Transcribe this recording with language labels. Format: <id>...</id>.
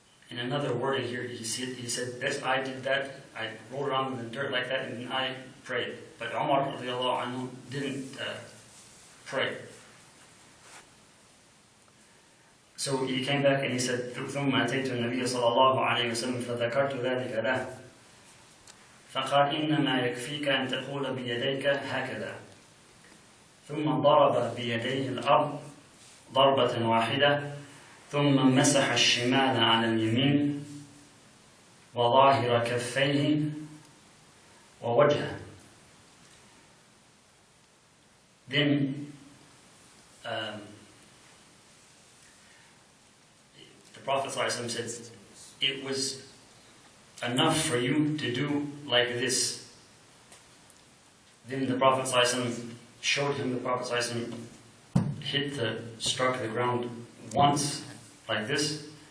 <en>In another wording here, he said, yes, I did that. I rolled around in the dirt like that, and I prayed. But Umar radiallahu anhu didn't pray. So he came back and he said,</en> <ar>ثم أتيت النبي صلى الله عليه وسلم فذكرت ذلك له فقال إنما يكفيك أن تقول بيديك هكذا ثم ضرب بيديه الأرض ضربة واحدة ثم مسح الشمال على اليمين وظاهر كفيه ووجهه.</ar> <en>Then the Prophet ﷺ said, it was enough for you to do like this. Then the Prophet ﷺ showed him, the Prophet ﷺ struck the ground once, like this.</en>